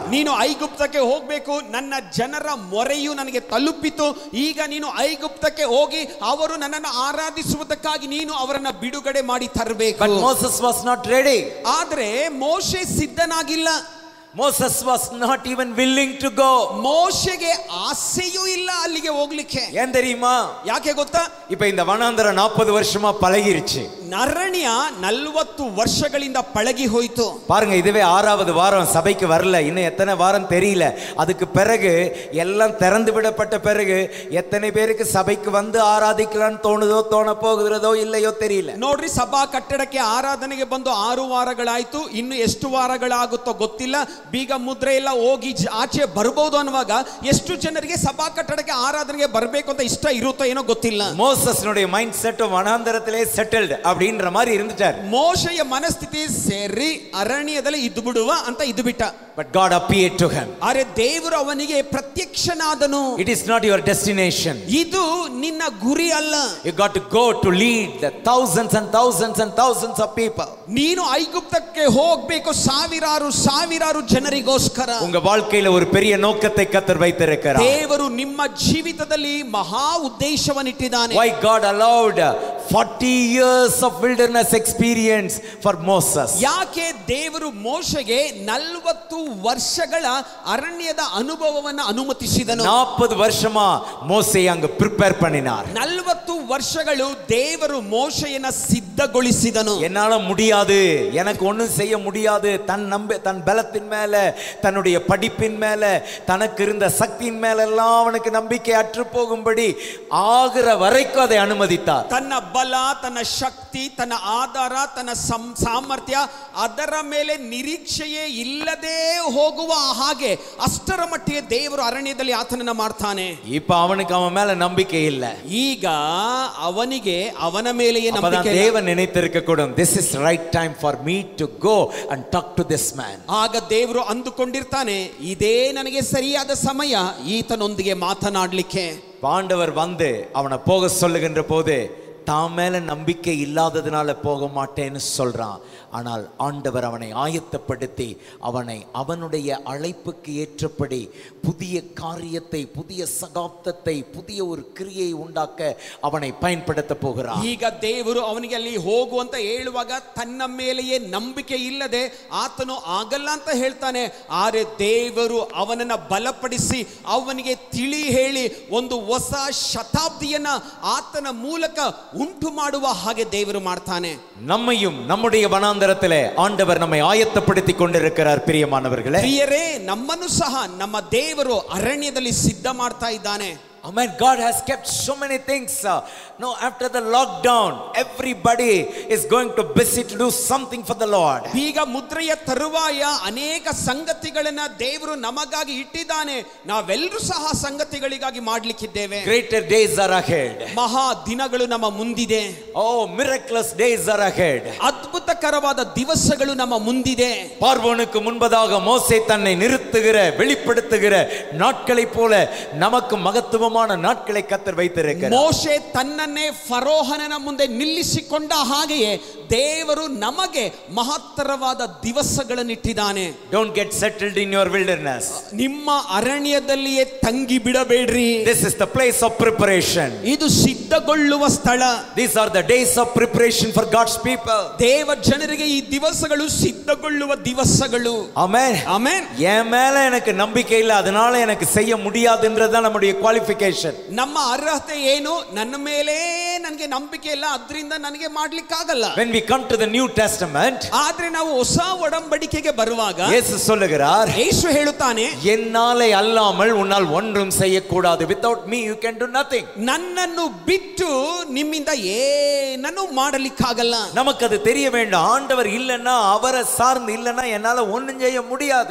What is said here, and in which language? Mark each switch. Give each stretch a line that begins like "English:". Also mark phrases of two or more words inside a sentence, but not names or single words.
Kannada: ನೀನು ಐಗುಪ್ತಕ್ಕೆ ಹೋಗಬೇಕು, ನನ್ನ ಜನರ ಮೊರೆಯು ನನಗೆ ತಲುಪಿತು, ಈಗ ನೀನು ಐಗುಪ್ತಕ್ಕೆ ಹೋಗಿ ಅವರು ನನ್ನನ್ನು ಆರಾಧಿಸುವುದಕ್ಕಾಗಿ ನೀನು ಅವರನ್ನ ಬಿಡುಗಡೆ ಮಾಡಿ ತರಬೇಕು.
English: But Moses was not ready.
Kannada: ಆದ್ರೆ ಮೋಶೆ ಸಿದ್ಧನಾಗಿಲ್ಲ.
English: Moses was not even willing to go.
Kannada: ಮೋಶೆಗೆ ಆಸೆಯೂ ಇಲ್ಲ ಅಲ್ಲಿಗೆ ಹೋಗ್ಲಿಕ್ಕೆ.
Tamil: ஏன் தெரியுமா?
Kannada: ಯಾಕೆ ಗೊತ್ತಾ?
Tamil: இப்ப இந்த வனாந்தரம் 40 வருஷமா பழகிருச்சு.
Kannada: ಅರಣ್ಯ 40 ವರ್ಷಗಳಿಂದ ಪಳಗಿ ಹೋಯಿತು.
Tamil: பாருங்க, இதுவே 6வது வாரம் சபைக்கு வரல, இன்னும் எத்தனை வாரம் தெரியல. அதுக்கு பிறகு எல்லாம் திறந்து விடப்பட்ட பிறகு எத்தனை பேருக்கு சபைக்கு வந்து ஆராதிக்கலாம்னு தோணுதோ, தோண போகிறதோ இல்லையோ தெரியல.
Kannada: ನೋಡ್ರಿ, ಸಭಾ ಕಟ್ಟಡಕ್ಕೆ ಆರಾಧನೆಗೆ ಬಂದು 6 ವಾರಗಳಾಯ್ತು, ಇನ್ನು ಎಷ್ಟು ವಾರಗಳಾಗುತ್ತೋ ಗೊತ್ತಿಲ್ಲ. ಬೀಗ ಮುದ್ರೆ ಎಲ್ಲ ಹೋಗಿ ಆಚೆ ಬರಬಹುದು ಅನ್ನುವಾಗ ಎಷ್ಟು ಜನರಿಗೆ ಸಭಾ ಕಟ್ಟಡಕ್ಕೆ ಆರಾಧನೆಗೆ ಬರಬೇಕು ಅಂತ ಇಷ್ಟ ಇರುತ್ತೋ ಏನೋ ಗೊತ್ತಿಲ್ಲ.
Tamil: மோசஸ்னுடைய
English: mind set
Tamil: வனாந்தரத்திலே செட்டில்ட். அப்படின்ற மாதிரி இருந்துட்டார்.
Kannada: ಮೋಶೆಯ ಮನಸ್ಥಿತಿ ಸೇರಿ ಅರಣ್ಯದಲ್ಲಿ ಇದ್ದು ಬಿಡುವ ಅಂತ ಇದ್ದು ಬಿಟ್ಟ.
English: But God appeared to him.
Kannada: ಆದರೆ ದೇವರು ಅವನಿಗೆ ಪ್ರತ್ಯಕ್ಷನಾದನು.
English: It is not your destination.
Kannada: ಇದು ನಿನ್ನ ಗುರಿ ಅಲ್ಲ.
English: You got to go to lead the thousands and thousands and thousands of people.
Kannada: ನೀನು ಐಗುಪ್ತಕ್ಕೆ ಹೋಗಬೇಕು ಸಾವಿರಾರು ಜನರಿಗೋಸ್ಕರ.
Tamil: உங்க வாழ்க்கையில ஒரு பெரிய நோக்கத்தை கர்த்தர் வைத்திருக்கிறார்.
Kannada: ದೇವರು ನಿಮ್ಮ ಜೀವಿತದಲ್ಲಿ ಮಹಾ ಉದ್ದೇಶವನ್ನಿಟ್ಟಿದ್ದಾನೆ.
English: Why God allowed 40 years of wilderness experience for Moses?
Kannada: ಯಾಕೆ ದೇವರು ಮೋಶೆಗೆ 40 ವರ್ಷಗಳ ಅರಣ್ಯದ ಅನುಭವವನ್ನು ಅನುಮತಿಸಿದನು?
Tamil: 40 வருஷமா மோசே அங்க prepare பண்ணினார்.
Kannada: 40 ವರ್ಷಗಳು ದೇವರು ಮೋಶೆಯನ್ನ ಸಿದ್ಧಗೊಳಿಸಿದನು.
Tamil: என்னால முடியாது, எனக்கு ஒண்ணும் செய்ய முடியாது, தன் பலத்தின் மேல, தன்னுடைய படிப்பின் மேல, தனக்கு இருந்த சக்தியின் மேல எல்லாம் அவனுக்கு நம்பிக்கை அற்று போகும்படி ஆகிற வரைக்கும் அதை அனுமதித்தார்.
Kannada: ತನ್ನ ಬಲ, ತನ್ನ ಶಕ್ತಿ, ತನ್ನ ಆಧಾರ, ತನ್ನ ಸಾಮರ್ಥ್ಯ ಅದರ ಮೇಲೆ ನಿರೀಕ್ಷೆಯೇ ಇಲ್ಲದೆ ಹೋಗುವ ಹಾಗೆ ಅಷ್ಟರ ಮಟ್ಟಿಗೆ ದೇವರು ಅರಣ್ಯದಲ್ಲಿ ಆತನನ್ನ ಮಾಡ್ತಾನೆ.
Tamil: இப்ப அவனுக்கு அவன் மேல நம்பிக்கை இல்ல.
Kannada: ಈಗ ಅವನಿಗೆ ಅವನ ಮೇಲೆಯೇ ನಂಬಿಕೆ ಇಲ್ಲ.
Tamil: தேவன் நினைத்திருக்க கூடும்,
English: this is right time for me to go and talk to this man.
Kannada: ಆಗ ದೇವರು ಅಂದುಕೊಂಡಿರ್ತಾನೆ, ಇದೇ ನನಗೆ ಸರಿಯಾದ ಸಮಯ ಈತನೊಂದಿಗೆ ಮಾತನಾಡಲಿಕ್ಕೆ.
Tamil: ஆண்டவர் வந்து அவனை போக சொல்லுகின்ற போது தான் மேல நம்பிக்கை இல்லாததுனால போக மாட்டேன்னு சொல்றான். ஆனால் ஆண்டவர் அவனை ஆயத்தப்படுத்தி அவனை அவனுடைய அழைப்புக்கு ஏற்றபடி புதிய காரியத்தை, புதிய சகாப்தத்தை, புதிய ஒரு கிரியை உண்டாக்க அவனை பயன்படுத்த போகிறார்.
Kannada: ಈಗ ದೇವರು ಅವನಿಗೆ ಅಲ್ಲಿ ಹೋಗುವಂತ ಹೇಳುವಾಗ ತನ್ನ ಮೇಲೆಯೇ ನಂಬಿಕೆ ಇಲ್ಲದೆ ಆತನು ಆಗಲ್ಲ ಅಂತ ಹೇಳ್ತಾನೆ. ಆದರೆ ದೇವರು ಅವನನ್ನ ಬಲಪಡಿಸಿ ಅವನಿಗೆ ತಿಳಿ ಹೇಳಿ ಒಂದು ಹೊಸ ಶತಾಬ್ದಿಯನ್ನ ಆತನ ಮೂಲಕ ಉಂಟು ಮಾಡುವ ಹಾಗೆ ದೇವರು ಮಾಡ್ತಾನೆ.
Tamil: நம்மையும் நம்முடைய வனாந்தரத்திலே ஆண்டவர் நம்மை ஆயத்தப்படுத்தி கொண்டிருக்கிறார். பிரியமானவர்களே,
Kannada: ಪ್ರಿಯರೇ, ನಮ್ಮನ್ನು ಸಹ ನಮ್ಮ ದೇವರು ಅರಣ್ಯದಲ್ಲಿ ಸಿದ್ಧ ಮಾಡ್ತಾ ಇದ್ದಾನೆ.
English: Amen. God has kept so many things. No, after the lockdown, everybody is going to busy to do something for the Lord.
Kannada: ಈಗ ಮುದ್ರೆಯ ತರುವಾಯ ಅನೇಕ ಸಂಗತಿಗಳನ್ನ ದೇವರು ನಮಗಾಗಿ ಇಟ್ಟಿದ್ದಾನೆ. ನಾವೆಲ್ಲರೂ ಸಹ ಸಂಗತಿಗಳಿಗಾಗಿ ಮಾಡ್ಲಿಕ್ಕಿದ್ದೇವೆ.
English: Greater days are ahead.
Kannada: ಮಹಾ ದಿನಗಳು ನಮ್ಮ ಮುಂದಿದೆ.
English: Oh, miraculous days are ahead.
Kannada: ಅದ್ಭುತಕರವಾದ ದಿವಸಗಳು ನಮ್ಮ ಮುಂದಿದೆ.
Tamil: பார்வோனுக்கு முன்பதாக மோசே தன்னை நிறுத்துகிற, வெளிப்படுத்துகிற நாட்களை போல நமக்கு மகத்துவமான நாட்களை கர்த்தர் வைத்திருக்கிறார்.
Kannada: ಮೋಶೆ ತನ್ನನ್ನೇ ಫರೋಹನನ ಮುಂದೆ ನಿಲ್ಲಿಸಿಕೊಂಡ ಹಾಗೆಯೇ ದೇವರು ನಮಗೆ ಮಹತ್ತರವಾದ ದಿವಸಗಳನ್ನು ಇಟ್ಟಿದ್ದಾನೆ.
English: Don't get settled in your wilderness.
Kannada: ನಿಮ್ಮ ಅರಣ್ಯದಲ್ಲಿಯೇ ತಂಗಿ ಬಿಡಬೇಡ್ರಿ.
English: This is the place of preparation.
Kannada: ಇದು ಸಿದ್ಧಗೊಳ್ಳುವ ಸ್ಥಳ.
English: These are the days of preparation for God's people.
Kannada: ದೇವ ಜನರಿಗೆ ಈ ದಿವಸಗಳು ಸಿದ್ಧಗೊಳ್ಳುವ ದಿವಸಗಳು.
English: Amen. Amen.
Tamil: என் மேல எனக்கு நம்பிக்கை இல்ல, அதனால எனக்கு செய்ய முடியாதுன்றதுதான் நம்முடைய குவாலிஃபிகேஷன்.
Kannada: ನಮ್ಮ ಅರ್ಹತೆ ಏನು? ನನ್ನ ಮೇಲೆ ನನಗೆ ನಂಬಿಕೆ ಇಲ್ಲ, ಅದರಿಂದ ನನಗೆ ಮಾಡ್ಲಿಕ್ಕೆ ಆಗಲ್ಲ.
English: When we come to the New Testament,
Kannada: ಆದ್ರೆ ನಾವು ಹೊಸ ಒಡಂಬಡಿಕೆಗೆ ಬರುವಾಗ
Tamil: ಯೇಸು சொல்லுகிறார்,
Kannada: ಯೇಸು ಹೇಳುತ್ತಾನೆ,
Tamil: என்னாலே அல்லாமல் உன்னால் ஒன்றும் செய்யக்கூடாது.
English: Without me you can do nothing.
Kannada: ನನ್ನನ್ನು ಬಿಟ್ಟು ನಿಮ್ಮಿಂದ ಏನನ್ನೂ ಮಾಡಲಿಕ್ಕಾಗಲ್ಲ.
Tamil: நமக்கு அது தெரிய வேண்டும். ஆண்டவர் இல்லைன்னா, அவரை சார்ந்து இல்லைன்னா என்னால ஒன்றும் செய்ய முடியாது.